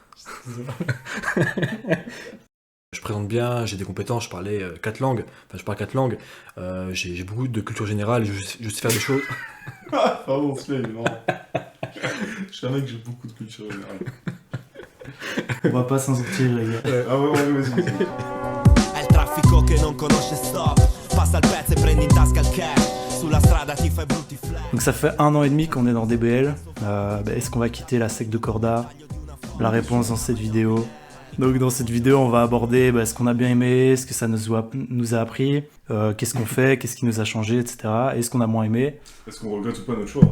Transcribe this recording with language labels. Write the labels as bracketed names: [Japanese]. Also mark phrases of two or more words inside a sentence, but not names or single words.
[French] Je présente bien, j'ai des compétences, je parlais 4 langues, enfin je parle 4 langues, j'ai beaucoup de culture générale, je sais faire des choses. Pardon, c'est il est marrant. Je suis un mec, j'ai beaucoup de culture générale. On va pas s'en sortir, les gars. Ah ouais, vas-y. [Italian] È il traffico che non conosce stop. Passa il pezzo e prendi in tasca il cash. Sulla strada ti fai brutti flash. [French] Donc ça fait 1 an et demi qu'on est dans DBL. Est-ce qu'on va quitter la sec de Corda? La réponse dans cette vidéo. Donc dans cette vidéo, on va aborder ce qu'on a bien aimé, ce que ça nous a appris, qu'est-ce qu'on fait, qu'est-ce qui nous a changé, etc. Et ce qu'on a moins aimé. Est-ce qu'on regrette ou pas notre choix?